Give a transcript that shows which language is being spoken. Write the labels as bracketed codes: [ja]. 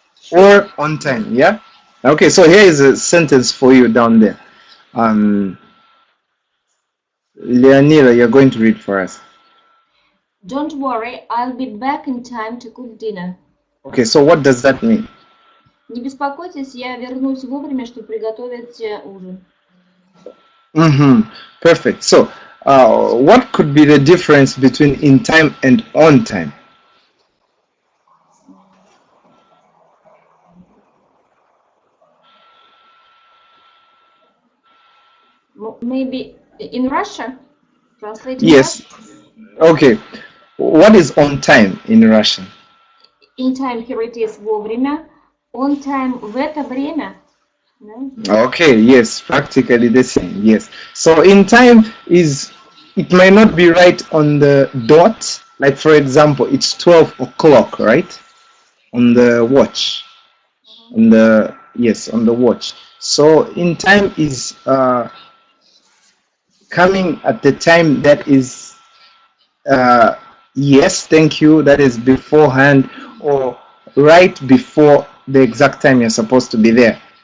[en] Or on time, yeah? Okay, so here is a sentence for you down there. Leonila, you're going to read for us. Don't worry, I'll be back in time to cook dinner. Okay, so what does that mean? [ru] Не беспокойтесь, я вернусь вовремя, чтобы приготовить ужин. [en] Perfect. So, what could be the difference between in time and on time? Maybe in Russia? Translating Yes. Okay. What is on time in Russian? In time, here it is вовремя. [ru] On time, в это время. [en] No? Okay, yes, practically the same. Yes. So in time is it might not be right on the dot. Like for example, it's 12 o'clock, right? On the watch. On the on the watch. So in time is coming at the time that is yes, thank you, that is beforehand or right before the exact time you're supposed to be there.